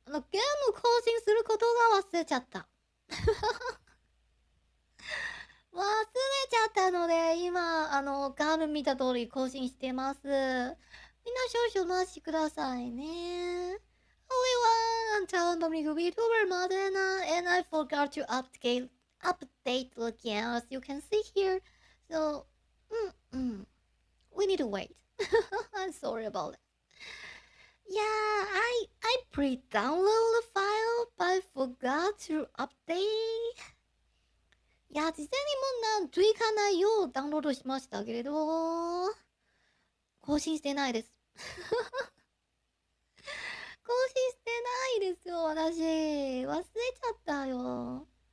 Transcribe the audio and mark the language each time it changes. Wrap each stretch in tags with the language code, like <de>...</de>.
<ja>ゲーム更新することが忘れちゃった。忘れちゃったので、今、画面見た通り更新してます。みんな少々お待ちくださいね。</ja> <en>Hello, I'm Talon Bamigo Vtuber Modena, and I forgot to update the game as you can see here. So, we need to wait. I'm sorry about it. Yeah, I pre-downloaded the file, but I forgot to update.</en> <ja>いや、事前にもう追加内容をダウンロードしましたけれど、更新してないです。更新してないですよ、私。忘れちゃったよ。</ja>